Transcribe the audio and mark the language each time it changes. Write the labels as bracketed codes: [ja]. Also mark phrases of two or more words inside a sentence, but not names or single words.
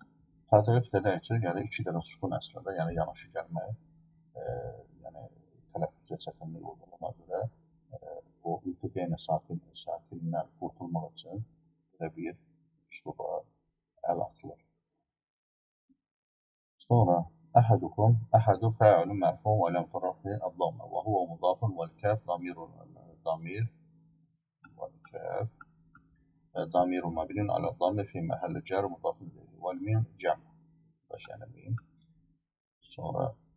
[az] Təzərif dedək ki, yəni iki dənə sukun əslində, yəni yanaşı gəlmək, yəni tələffüzə çətinlik olduğuna görə o iltiqeynə sakinindən qurtulmaq üçün belə bir üsluba əl atılır. [ar] Sonra أحدكم أحد فاعل مرفوع ولم ترفع الضمة وهو مضاف والكاف ضمير والكاف ضمير مبني على الضم في محل جر مضاف إليه والميم جمع باش يعني ميم sonra